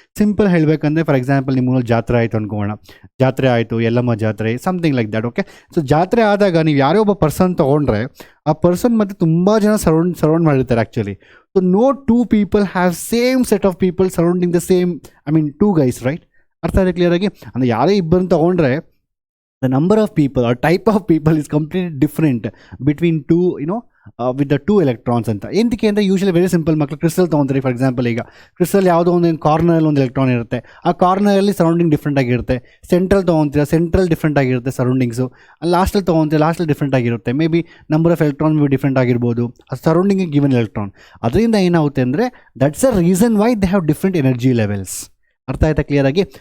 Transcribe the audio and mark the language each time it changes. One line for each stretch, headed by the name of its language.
Kannada: Simple ಹೇಳಬೇಕಂದ್ರೆ, for example ನಿಮ್ಮೂರಲ್ಲಿ ಜಾತ್ರೆ ಆಯಿತು ಅಂದ್ಕೋಣ. ಜಾತ್ರೆ ಆಯಿತು, ಎಲ್ಲಮ್ಮ ಜಾತ್ರೆ,
English: Something like that.
Kannada: Okay, so ಜಾತ್ರೆ ಆದಾಗ ನೀವು ಯಾರೋ ಒಬ್ಬ ಪರ್ಸನ್ ತೊಗೊಂಡ್ರೆ ಆ ಪರ್ಸನ್ ಮತ್ತು ತುಂಬ ಜನ ಸರೌಂಡ್ ಮಾಡಿರ್ತಾರೆ actually.
English: So no 2 people have same set of people surrounding the same, 2 guys, right?
Kannada: ಅರ್ಥ ಆಗಿದೆ ಕ್ಲಿಯರಾಗಿ? ಅಂದರೆ ಯಾರೇ ಇಬ್ಬರನ್ನು ತೊಗೊಂಡ್ರೆ
English: the number of people or type of people is completely different between two, with the 2 electrons
Kannada: ಅಂತ. ಎಂತಕ್ಕೆ ಅಂದರೆ ಯೂಶಲಿ ವೆರಿ ಸಿಂಪಲ್ ಮಕ್ಕಳು. ಕ್ರಿಸ್ಟಲ್ ತೊಗೊಂತಾರೆ, ಫಾರ್ ಎಕ್ಸಾಂಪಲ್ ಈಗ ಕ್ರಿಸ್ಟಲ್ ಯಾವುದೋ ಒಂದು ಕಾರ್ನರಲ್ಲಿ ಒಂದು ಎಲೆಕ್ಟ್ರಾನ್ ಇರುತ್ತೆ. ಆ ಕಾರ್ನರಲ್ಲಿ ಸರೌಂಡಿಂಗ್ ಡಿಫ್ರೆಂಟ್ ಆಗಿರುತ್ತೆ. ಸೆಂಟ್ರಲ್ ತೊಗೊತೀರಾ, ಸೆಂಟ್ರಲ್ ಡಿಫ್ರೆಂಟ್ ಆಗಿರುತ್ತೆ ಸರೌಂಡಿಂಗ್ಸು. ಲಾಸ್ಟಲ್ಲಿ ತೊಗೊತೀರಾ, ಲಾಸ್ಟಲ್ಲಿ ಡಿಫ್ರೆಂಟ್ ಆಗಿರುತ್ತೆ. May be number of electron may be different ಆಗಿರ್ಬೋದು, ಆ ಸರೌಂಡಿಂಗ್ ಗಿವನ್ ಎಲೆಕ್ಟ್ರಾನ್. ಅದರಿಂದ ಏನಾಗುತ್ತೆ ಅಂದರೆ
English: That's a reason why they have different energy levels.
Kannada: ಅರ್ಥ ಆಯ್ತಾ ಕ್ಲಿಯರ್ ಆಗಿ?